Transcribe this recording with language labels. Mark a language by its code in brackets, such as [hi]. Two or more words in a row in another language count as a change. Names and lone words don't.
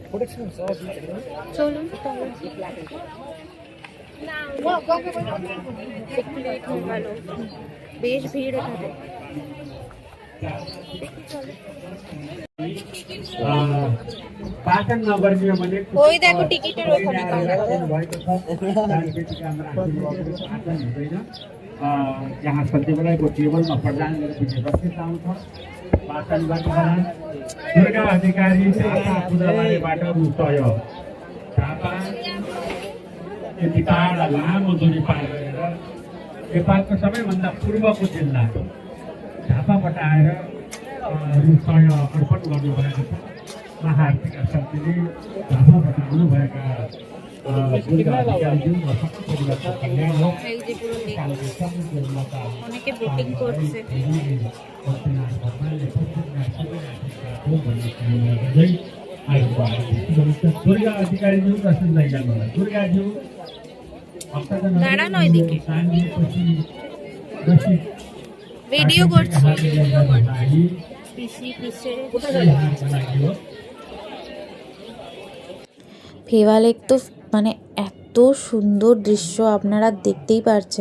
[bn] চলুন বেশ ভিড় এখানে। ওই দেখো টিকিটের ওখানে [ne] यहाँ सत्य बेलाको टेबलमा प्रदान गरेको व्यवस्थित आउँछ वाचन गर्नुहोला। दुर्गा अधिकारी झापा पूर्वबारीबाट रुसय झापा यति टाढा लामो दूरी पार गरेर नेपालको सबैभन्दा पूर्वको जिल्ला झापाबाट आएर रुसय अर्पण गर्नुभएको छ। महाआरतीका शक्तिले झापाबाट आउनुभएका दुर्गा अधिकारीज्यू र सबै परिवारको कल्याण हो। [bn] এই যে পুরো লেক, অনেকে বোটিং করছে। [ne] दुर्गा अधिकारीज्यू दर्शन लैजानु होला। दुर्गाज्यू [bn] দাঁড়ানো এদিকে ভিডিও করছি। পিসি পিসে ফেওয়া লেক তো মানে এত সুন্দর দৃশ্য, আপনারা দেখতেই পারছেন।